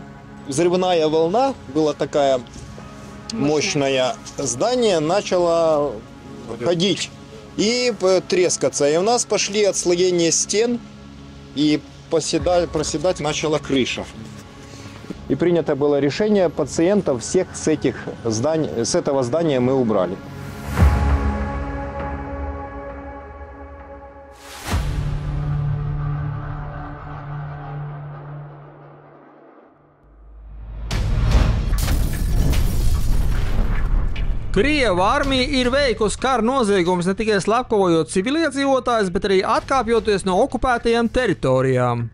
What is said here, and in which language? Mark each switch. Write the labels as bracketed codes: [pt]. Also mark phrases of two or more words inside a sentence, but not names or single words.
[ru] Взрывная волна, была такая мощная, здание начало ходить и трескаться. И у нас пошли отслоения стен, и проседать начала крыша. И принято было решение пациентов всех с этого здания мы убрали. [lv] Krieva armija ir veikusi kara noziegumus ne tikai slepkavojot civiliedzīvotājus, bet arī atkāpjoties no okupētajām teritorijām.